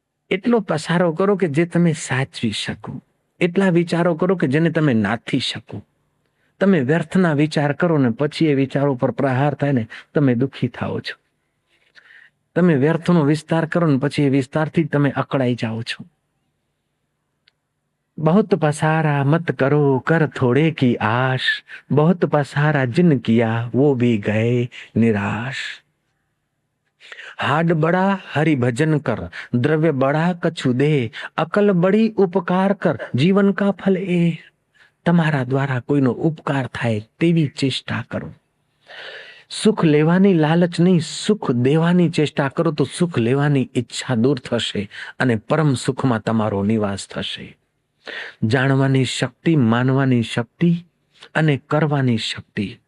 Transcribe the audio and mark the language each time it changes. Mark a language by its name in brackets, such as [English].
[Gujarati] એટલો પસારો કરો કે જે તમે સાચવી શકો, એટલા વિચારો કરો કે જેને તમે નાથી શકો. તમે વ્યર્થના વિચાર કરો ને પછી એ વિચારો પર પ્રહાર થાય ને તમે દુઃખી થાઓ છો. તમે વ્યર્થનો વિસ્તાર કરો ને પછી એ વિસ્તારથી તમે અકળાઈ જાઓ છો. [Hindi] बहुत पसारा मत करो कर थोड़े की आश, बहुत पसारा जिन किया वो भी गए निराश. हाड बड़ा हरि भजन कर, द्रव्य बड़ा कछु दे, अकल बड़ी उपकार कर, जीवन का फल ए. [Gujarati] તમારા દ્વારા કોઈનો ઉપકાર થાય તેવી ચેષ્ટા કરો. સુખ લેવાની લાલચ નહીં, સુખ દેવાની ચેષ્ટા કરો તો સુખ લેવાની ઈચ્છા દૂર થશે અને પરમ સુખમાં તમારો નિવાસ થશે. જાણવાની શક્તિ, માનવાની શક્તિ અને કરવાની શક્તિ.